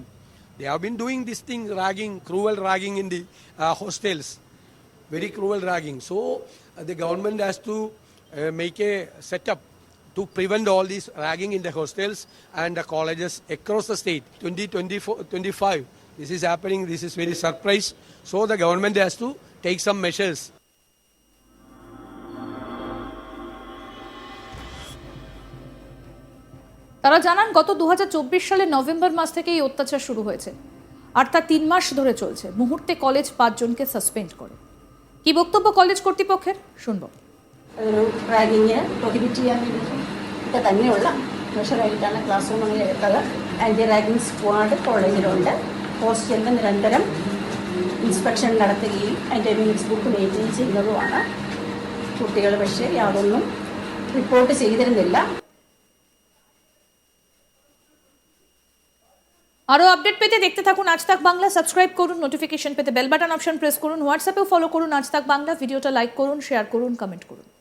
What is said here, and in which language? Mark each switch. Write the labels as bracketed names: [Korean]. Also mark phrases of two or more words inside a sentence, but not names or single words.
[English] They have been doing this thing, ragging, cruel ragging in the hostels, very cruel ragging. So the government has to make a setup to prevent all this ragging in the hostels and the colleges across the state. 2024-25, this is happening. This is very surprise. So the government has to take some measures. [Bangla] তারা জানান, গত 2024 সালের নভেম্বর মাস থেকে এই অত্যাচার শুরু হয়েছে, আর তা 3 মাস ধরে চলছে। মুহূর্তে কলেজ 5 জনকে সাসপেন্ড করে। কি বক্তব্য কলেজ কর্তৃপক্ষের, শুনবো। [Malayalam] ഒരു റാഗിങ് പ്രൊഹിബിറ്റ് ചെയ്യാൻ വേണ്ടിയിട്ട് തന്നെയുള്ള മെഷറായിട്ടാണ് ക്ലാസ് റൂമുകളിൽ എടുത്തത്. [English] anti ragging squad [Malayalam] കോളേജിലുണ്ട്. ഹോസ്റ്റലിൽ നിരന്തരം ഇൻസ്പെക്ഷൻ നടത്തുകയും അതിൻ്റെ [English] minutes book [Malayalam] മെയിൻറ്റെയിൻ ചെയ്യുന്നതുമാണ്. കുട്ടികൾ പക്ഷേ യാതൊന്നും റിപ്പോർട്ട് ചെയ്തിരുന്നില്ല. [Bangla] আরও আপডেট পেতে দেখতে থাকুন আজ তাক বাংলা। সাবস্ক্রাইব করুন, নোটিফিকেশন পেতে [English] bell button option press [Bangla] করুন, হোয়াটসঅ্যাপেও ফলো করুন আজ তাক বাংলা। ভিডিওটা লাইক করুন, শেয়ার করুন, কমেন্ট করুন।